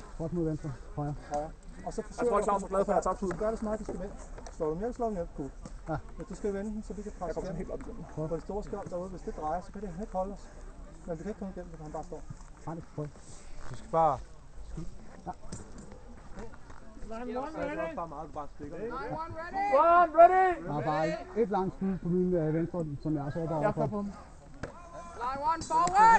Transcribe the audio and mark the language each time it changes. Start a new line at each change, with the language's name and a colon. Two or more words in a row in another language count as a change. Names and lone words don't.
Danish: Skråt mod venstre. Højre. Og så Jeg tror, Claus er glad for, at jeg har tabt ud. Gør det så meget, du skal vende. Slår du mere, slår du mere. Cool. Ja. Men du skal vende den, så vi kan presse den helt op igennem. på det store skjold derude. Hvis det drejer, så kan det ikke holde os. Men vi kan ikke komme igennem, hvis han bare står. Nej, det prøv. Du skal bare... Ja.
English: Line one ready.
Danish: Der er bare et langt skud på min venstre, som jeg er sårbar overfor.
English: Line one forward.